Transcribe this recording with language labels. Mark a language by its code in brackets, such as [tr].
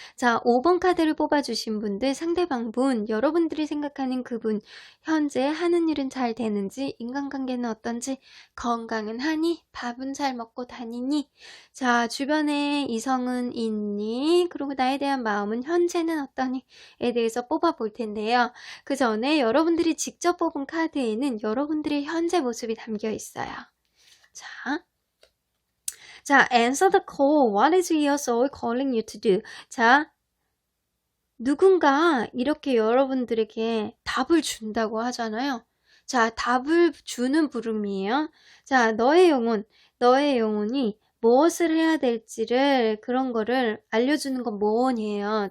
[ko] 자, 5번 카드를 뽑아주신 분들, 상대방분, 여러분들이 생각하는 그분, 현재 하는 일은 잘 되는지, 인간관계는 어떤지, 건강은 하니, 밥은 잘 먹고 다니니, 자, 주변에 이성은 있니, 그리고 나에 대한 마음은 현재는 어떠니?에 대해서 뽑아볼 텐데요. 그 전에 여러분들이 직접 뽑은 카드에는 여러분들의 현재 모습이 담겨 있어요. 자, [en] answer the call. What is your soul calling you to do? [ko] 자, 누군가 이렇게 여러분들에게 답을 준다고 하잖아요. 자, 답을 주는 부름이에요. 자, 너의 영혼이 무엇을 해야 될지를 그런 거를 알려주는 건 뭐니에요.